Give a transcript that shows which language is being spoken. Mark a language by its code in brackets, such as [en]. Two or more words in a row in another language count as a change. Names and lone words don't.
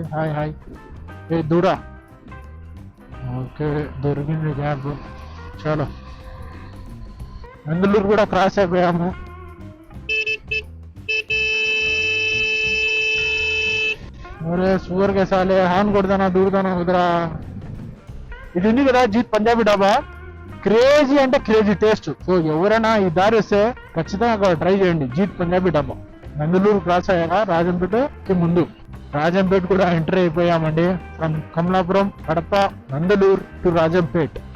[te] హాయ్ ఏ దూరా. ఓకే, దొరికింది గ్యాప్. చాలా బెంగళూరు కూడా క్రాస్ అయిపోయాము. [hi] अरे सुअर के साले हान [te] కొడతానా దూరుతానా కుదరా. ఇది ఉంది కదా జీత్ పంజాబీ డాబా, క్రేజీ అంటే క్రేజీ టేస్ట్. సో ఎవరైనా ఈ దారి వస్తే ఖచ్చితంగా ట్రై చేయండి. జీత్ పంజాబీ డాబా, నందలూరు క్రాస్ అయ్యాక రాజంపేటకి ముందు. రాజంపేట కూడా ఎంటర్ అయిపోయామండి. ఫ్రమ్ కమలాపురం, కడప, నందలూరు టు రాజంపేట్.